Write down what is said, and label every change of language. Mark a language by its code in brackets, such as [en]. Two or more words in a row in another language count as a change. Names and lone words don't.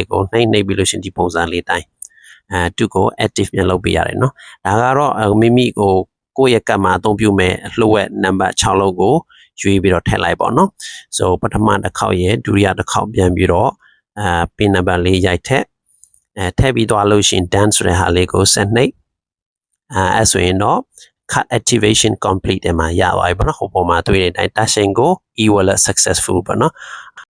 [my] ကိုနှိပ်ပြီးလို့ရှိရင်ဒီပုံစံလေးတိုင်းသူကို active ပြန်လုပ်ပေးရတယ်နော်ဒါကတော့မိမိကိုယ့်ရဲ့ကတ်မှာအသုံးပြုမဲ့လှုပ်ဝက်နံပါတ်6လုံးကိုရွေးပြီးတော့ထည့်လိုက်ပါနော် so ပထမတစ်ခေါက်ရဲ့ဒုတိယတစ်ခေါက်ပြန်ပြီးတော့ [en] pin number [my] လေးရိုက်ထည့်ထည့်ပြီးသွားလို့ရှိရင် done ဆိုတဲ့ဟာလေးကိုဆက်နှိပ်အဲ့ဆိုရင်တော့ [en] card activation complete [my] မှာရပါပြီပေါ့နော်ဟိုပေါ်မှာတွေ့တဲ့အတိုင်း Dashin ကို [en] e-wallet successful [my] ပေါ့နော်